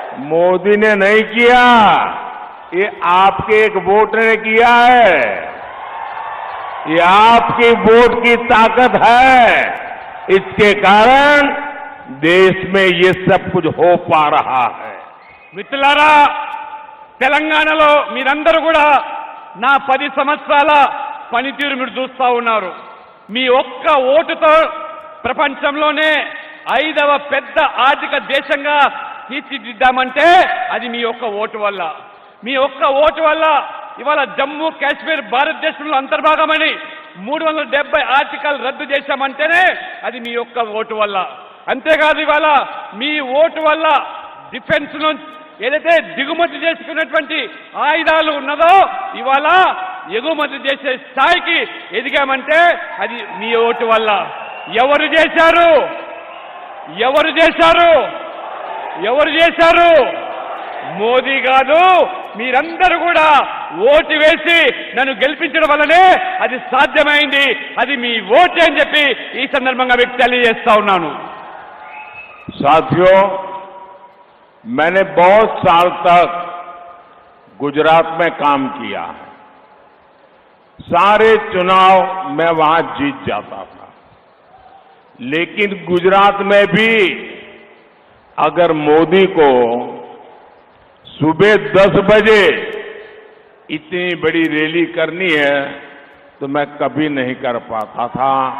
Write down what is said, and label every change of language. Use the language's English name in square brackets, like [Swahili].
[Hindi] मोदी ने नहीं किया, ये आपके एक वोट ने किया है। ये आपकी वोट की ताकत है। इसके कारण देश में ये सब कुछ हो पा रहा है। [Telugu] మిత్రులారా, తెలంగాణలో మీరందరూ కూడా నా 10 సంవత్సరాల పనితీరు మీరు చూస్తా ఉన్నారు. మీ ఒక్క ఓటుతో ప్రపంచంలోనే 5వ పెద్ద ఆర్థిక దేశంగా తీర్చిదిద్దామంటే అది మీ ఒక్క ఓటు వల్ల. మీ ఒక్క ఓటు వల్ల ఇవాళ జమ్మూ కాశ్మీర్ భారతదేశంలో అంతర్భాగమని 370 ఆర్టికల్ రద్దు చేశామంటేనే అది మీ ఒక్క ఓటు వల్ల. అంతేకాదు ఇవాళ మీ ఓటు వల్ల డిఫెన్స్ నుంచి ఏదైతే దిగుమతి చేసుకున్నటువంటి ఆయుధాలు ఉన్నదో ఇవాళ ఎగుమతి చేసే స్థాయికి ఎదిగామంటే అది మీ ఓటు వల్ల. ఎవరు చేశారు? ఎవరు చేశారు? ఎవరు చేశారు? మోదీ కాదు, మీరందరూ కూడా ఓటు వేసి నన్ను గెలిపించడం వల్లనే అది సాధ్యమైంది. అది మీ ఓటే అని చెప్పి ఈ సందర్భంగా మీకు తెలియజేస్తా ఉన్నాను. [Hindi] साथियों, मैंने बहुत साल तक गुजरात में काम किया है। सारे चुनाव मैं वहां जीत जाता था, लेकिन गुजरात में भी अगर मोदी को सुबह 10 बजे इतनी बड़ी रैली करनी है तो मैं कभी नहीं कर पाता था।